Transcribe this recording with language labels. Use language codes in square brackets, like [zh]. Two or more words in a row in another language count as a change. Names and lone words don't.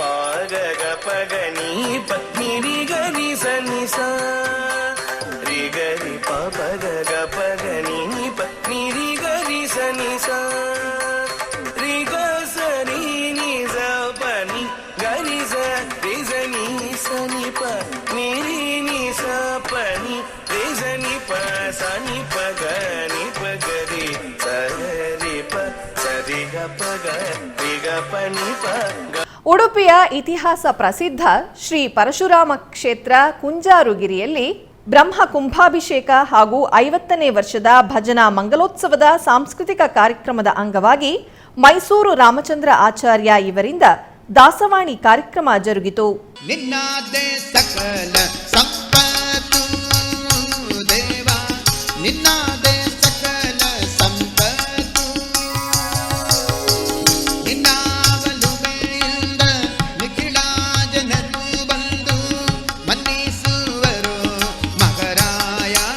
[kn] ಗ ಗ ಪ ಗ ನಿ ಪ ನಿ ರಿ ಗರಿ ಸ ನಿ ಸ ರಿ ಗರಿ ಪ ಪ ಗ ಗ ಪ ಗ ನಿ ಪ ನಿ ರಿ ಗರಿ ಸ ನಿ ಸ ರಿ ಗ ಸ ನಿ ನಿ ಸ ಪ ನಿ ಗರಿ ಸ ರಿ ಸ ನಿ ಸ ನಿ ಪ ನಿ ರಿ ನಿ ಸ ಪ ನಿ ರಿ ಸ ನಿ ಪ ಸ ನಿ ಪ ಗ ನಿ ಪ ಗ ರಿ ಸ ರಿ ಪ ಸ ರಿ ಗ ಪ ಗ ರಿ ಗ ಪ ನಿ ಪ ಗ. ಉಡುಪಿಯ ಇತಿಹಾಸ ಪ್ರಸಿದ್ಧ ಶ್ರೀ ಪರಶುರಾಮ ಕ್ಷೇತ್ರ ಕುಂಜಾರುಗಿರಿಯಲ್ಲಿ ಬ್ರಹ್ಮ ಕುಂಭಾಭಿಷೇಕ ಹಾಗೂ 50ನೇ ವರ್ಷದ ಭಜನಾ ಮಂಗಲೋತ್ಸವದ ಸಾಂಸ್ಕೃತಿಕ ಕಾರ್ಯಕ್ರಮದ ಅಂಗವಾಗಿ ಮೈಸೂರು ರಾಮಚಂದ್ರ ಆಚಾರ್ಯ ಇವರಿಂದ ದಾಸವಾಣಿ ಕಾರ್ಯಕ್ರಮ ಜರುಗಿತು. ನಿನ್ನಾದೆ ಸಕಲ ಸಂಪತ್ತು ದೇವ, ನಿನ್ನಾದೆ ಸಕಲ ಸಂಪತ್ತು, ನಿನ್ನಾವಲುಮೆಯಿಂದ ನಿಖಿಳ ಜನರು ಬಂದು ಮನ್ನಿಸುವರು ಮಗರಾಯ.